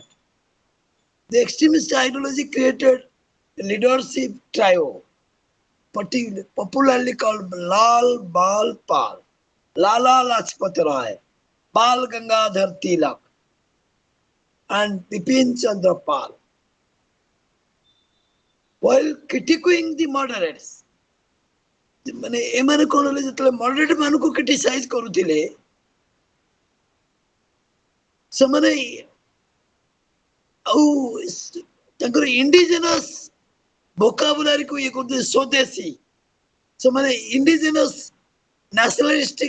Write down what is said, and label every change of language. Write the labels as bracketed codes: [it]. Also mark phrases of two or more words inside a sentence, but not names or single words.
[en] The extremist ideology created a leadership trio, popularly called Lal Bal Pal, Lala Lajpat Rai, Bal Gangadhar Tilak, and Bipin Chandra Pal. While critiquing the moderates, [or] ମାନେ ଏମାନେ କଣ ହେଲେ ଯେତେବେଳେ ମଡରେଟ ମାନଙ୍କୁ କ୍ରିଟିସାଇଜ କରୁଥିଲେ ସେମାନେ ଆଉ ତାଙ୍କର [en] indigenous vocabulary [or] ଇଏ କରୁଥିଲେ ସ୍ୱଦେଶୀ ସେମାନେ [en] indigenous nationalistic